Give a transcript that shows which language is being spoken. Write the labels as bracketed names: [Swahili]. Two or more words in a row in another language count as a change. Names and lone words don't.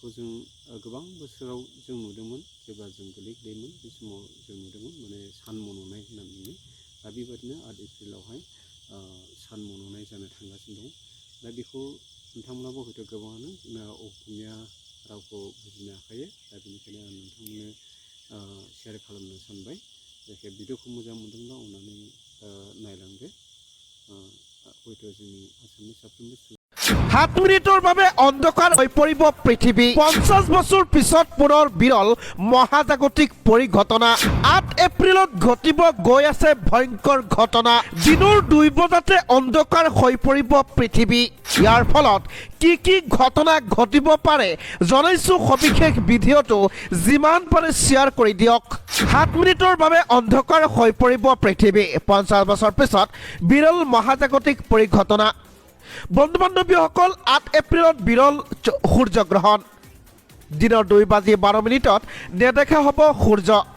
[Bodo] जों गोबां बोसोराव जों नुदोंमोन जेब्ला जों गोलैदोंमोन बे समाव जों नुदोंमोन माने सान मन'नाय होननानै बुङो दा बेबायदिनो 8 एप्रिलावहाय सान मन'नाय जानो थांगासिनो दं दा बेखौ नोंथांमोनाबो हयथ' गोबाङानो असमिया रावखौ बुजिनो हाखायो दा बेनिखायनो आं नोंथांमोननो शेयार खालामनो सानबाय जायखिया भिडिअखौ मोजां मोनदोंब्ला अननानै नायलांदो हयथ' जोंनि आसामनि साफ्रोमबो [Assamese] 7 মিনিটৰ বাবে অন্ধকাৰ হৈ পৰিব পৃথিৱী 50 বছৰ পিছত পুনৰ বিৰল মহাজাগতিক পৰিঘটনা 8 এপ্ৰিলত ঘটিব গৈ আছে ভয়ংকৰ ঘটনা দিনৰ 2 বজাতে অন্ধকাৰ হৈ পৰিব পৃথিৱী ইয়াৰ ফলত কি ঘটনা ঘটিব পাৰে জনাইছো সবিশেষ ভিডিঅটো যিমান পাৰে শ্বেয়াৰ কৰি দিয়ক 7 মিনিটৰ বাবে অন্ধকাৰ হৈ পৰিব পৃথিৱী 50 বছৰ পিছত বিৰল মহাজাগতিক পৰিঘটনা বন্ধু-বান্ধৱীসকল 8 এপ্ৰিলত বিৰল সূৰ্যগ্ৰহণ দিনৰ 2:12 নেদেখা হ'ব সূৰ্য